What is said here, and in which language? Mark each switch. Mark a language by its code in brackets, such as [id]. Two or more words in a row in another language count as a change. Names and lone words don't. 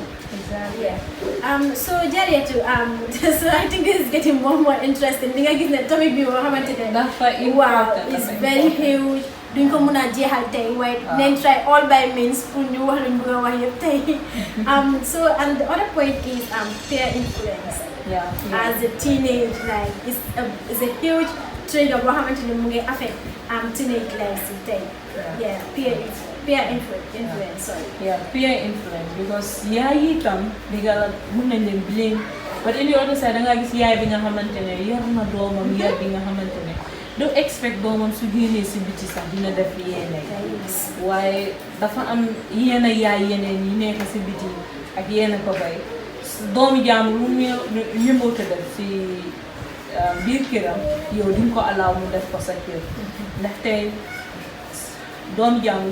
[en] Exactly. Yeah. So Jariatu, so I think this is getting more and more interesting. [wo] Dinga gis ne topic bi boo xamante ne wow, [en] it's very huge. [wo] Duñ ko mën a jeexal tey waaye nañ [en] try all by means [wo] pour ñu wax luñ bëgg a wax yëpp tey. [en] So and the other point is peer influence. Yeah. As a teenage, like it's a huge trigger [wo] boo xamante ne mu ngi [en] affect teenage lives [wo] yi tey. [en] Yeah, peer influence, sorry. Yeah, peer influence because [wo] yaay itam diga mun nañ leen blame [en] but in the other side [wo] da nga gis yaay bi nga xamante ne yar na doomam yar bi nga xamante ne [en] do expect [wo] doomam su génnee si biti sax dina def yeneen waaye dafa am yenn yaay yeneen yi nekk si biti ak yenn ko bay doomi jaamu lu ñu mënta def si biir këram yow duñ ko allow mu def ko sa kër ndax tey doom jaamu